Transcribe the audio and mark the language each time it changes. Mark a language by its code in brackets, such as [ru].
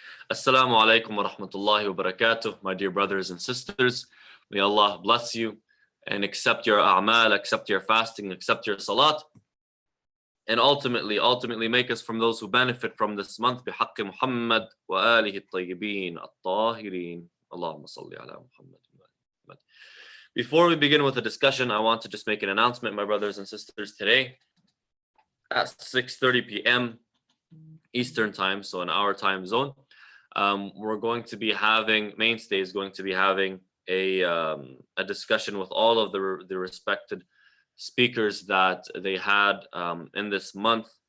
[en] Assalamu alaikum wa rahmatullahi wa barakatuh, my dear brothers and sisters. May Allah bless you and accept your a'mal, accept your fasting, accept your salat, and ultimately make us from those who benefit from this month. [ar] بحق محمد وآله الطيبين الطاهرين. اللهم صل على محمد. [en] Before we begin with the discussion, I want to just make an announcement, my brothers and sisters. Today at 6:30 p.m. Eastern time, so in our time zone, we're going to be having, Mainstay is going to be having a discussion with all of the respected speakers that they had in this month.